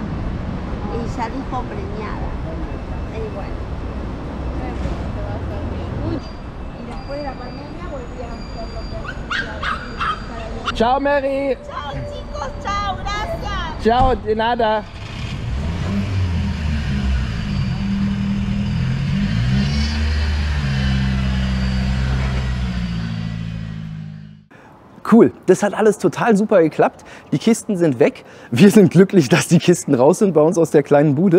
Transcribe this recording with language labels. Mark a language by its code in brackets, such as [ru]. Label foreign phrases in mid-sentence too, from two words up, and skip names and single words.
[es] Y salí premiada. Y bueno. Y después de la pandemia volvieron a hacer lo que Ciao Mary. Chao chicos, chao, gracias. Ciao, de nada. [de] Cool, das hat alles total super geklappt. Die Kisten sind weg. Wir sind glücklich, dass die Kisten raus sind bei uns aus der kleinen Bude.